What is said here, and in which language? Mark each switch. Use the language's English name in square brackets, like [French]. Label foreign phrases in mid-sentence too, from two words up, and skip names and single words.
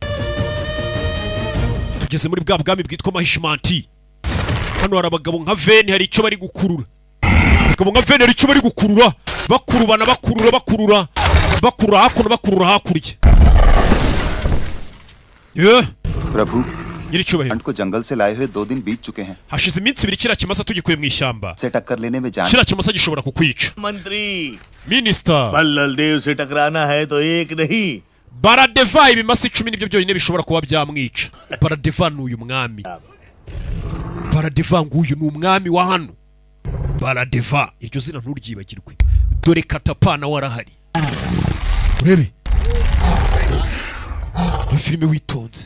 [Kinyarwanda] Tugeze muri bwa bwami bwitwa Mahishmanti. Hano hari abagabo nka Veni hari icyo bari gukurura. Abagabo nka Veni hari icyo bari gukurura. Bakurubana bakurura hakuno bakurura hakurya. Yeah. [Hindi] प्रभु [Kinyarwanda] Nyiricyubahiro. [Hindi] को जंगल से लाए हुए 2 दिन बीत चुके हैं. [Kinyarwanda] Hashize iminsi 2 kira kimasa tugikuye mu ishyamba. [Hindi] से टक्कर लेने में जान. [Kinyarwanda] Kira kimasa gishobora kukwica. [Hindi] मंत्री Minister. बल्लल देव से टकराना है तो एक नहीं. [Kinyarwanda] Baradeva ibimasa 10 nibyo byonyine bishobora kuba byamwica. Baradeva n'uyu mwami. Baradeva nguyu ni umwami wa hano. Baradeva iryo zina nturyibagirwe. Dore Katapa na warahari. Urebe. Ni filime witonze.